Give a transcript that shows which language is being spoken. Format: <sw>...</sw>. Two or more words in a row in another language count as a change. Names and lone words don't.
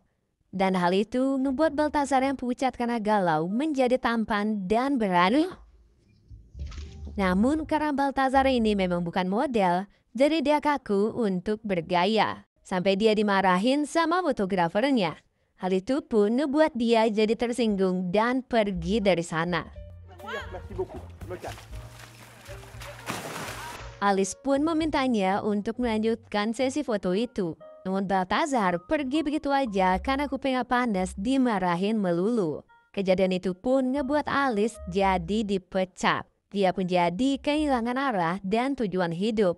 <id>Dan hal itu membuat Balthazar yang pucat karena galau menjadi tampan dan berani. Namun karena Balthazar ini memang bukan model, jadi dia kaku untuk bergaya. Sampai dia dimarahin sama fotografernya. Hal itu pun membuat dia jadi tersinggung dan pergi dari sana.</id> <fr>Merci beaucoup. Me calme.</fr> <id>Alice pun memintanya untuk melanjutkan sesi foto itu. Namun Balthazar pergi begitu aja karena kupingnya panas dimarahin melulu. Kejadian itu pun ngebuat Alice jadi dipecat. Dia pun jadi kehilangan arah dan tujuan hidup.</id>